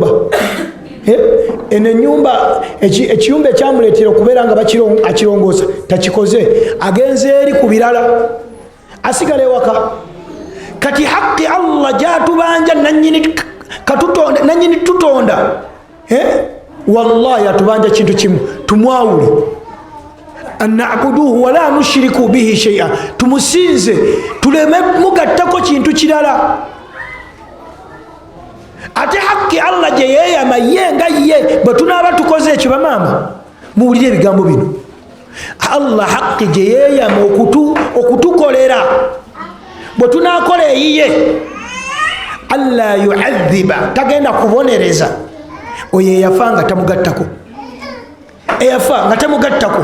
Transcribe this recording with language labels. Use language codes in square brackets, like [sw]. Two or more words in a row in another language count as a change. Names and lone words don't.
[lg] eno ennyumba ekiyumba ekyamuleetera okubeera nga akirongoosa takikoze, agenze eri ku birala, asigala ewaka. kati haqqi Allah gyatubanja nanyini tutonda, wallahi atubanja kintu kimu, tumwawule. [ar] أن نعبده ولا نشرك به شيئا, [lg] tumusinze tuleme mugattako kintu kirala. ate haqqi Allah gye yeeyama ye nga ye bwe tunaaba tukoze ekyo. bamaama muwulire ebigambo bino, Allah haqqi gye yeeyama okutukolera bwe tunaakola eyiye, [ar] ألا يعذب, [lg] tagenda kubonereza oyo eyafa nga tamugattako, eyafa nga tamugattako.